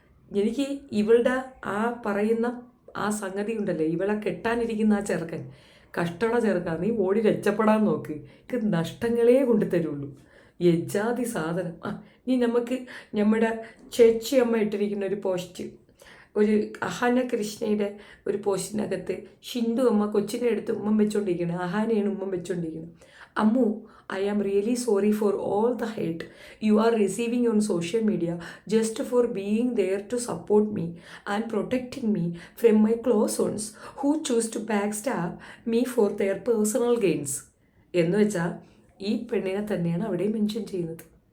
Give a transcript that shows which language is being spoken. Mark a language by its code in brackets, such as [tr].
[ml] എനിക്ക് ഇവളുടെ ആ പറയുന്ന ആ സംഗതി ഉണ്ടല്ലേ, ഇവളെ കെട്ടാനിരിക്കുന്ന ആ ചെറുക്കൻ കഷ്ടമുള്ള ചെറുക്കാൻ, നീ ഓടി രക്ഷപ്പെടാൻ നോക്ക്. എനിക്ക് നഷ്ടങ്ങളേ കൊണ്ടുതരുള്ളൂ. യജാതി സാധനം. ഇനി നമുക്ക് നമ്മുടെ ചേച്ചി അമ്മ ഇട്ടിരിക്കുന്ന ഒരു പോസ്റ്റ്, ഒരു അഹാന കൃഷ്ണയുടെ ഒരു പോസ്റ്റിനകത്ത് ഷിന്ദു അമ്മ കൊച്ചിനെ എടുത്ത് ഉമ്മം വെച്ചുകൊണ്ടിരിക്കുന്നത്, അഹാനയാണ് ഉമ്മം വെച്ചുകൊണ്ടിരിക്കുന്നത്. [en] Ammu, I am really sorry for all the hate you are receiving on social media just for being there to support me and protecting me from my close ones who choose to backstab me for their personal gains. [ml] എന്ന് വെച്ചാൽ ഈ പെണ്ണിനെ തന്നെയാണ് അവിടെ mention ചെയ്യുന്നത്.